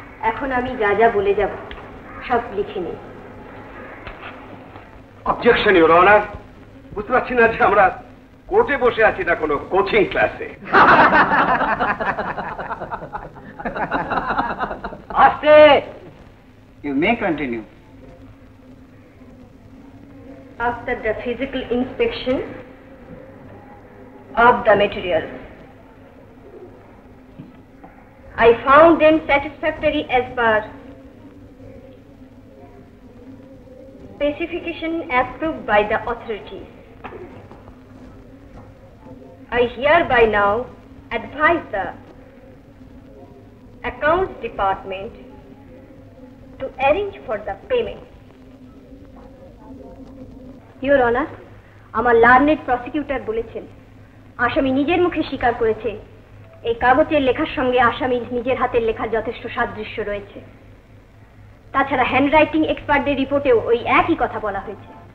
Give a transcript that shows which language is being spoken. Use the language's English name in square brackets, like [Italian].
[Bangla] এখন আমি যা যা বলে যাব সব লিখে নিই। [English] Objection your honour. [Bangla] বুঝতে পারছি না যে আমরা কোর্টে বসে আছি না কোনো কোচিং ক্লাসে। আস্তে, [English] you may continue. After the physical inspection of the materials, I found them satisfactory as per specification approved by the authorities. I hereby now advise the Accounts Department to arrange for the payment. [Bangla] Your Honor, আমার learned prosecutor বলেছেন আসামি নিজের মুখে স্বীকার করেছে এই কাগজের লেখার সঙ্গে আসামির নিজের হাতের লেখার যথেষ্ট সাদৃশ্য রয়েছে। তাছাড়া হ্যান্ডরাইটিং এক্সপার্টদের রিপোর্টেও ওই একই কথা বলা হয়েছে।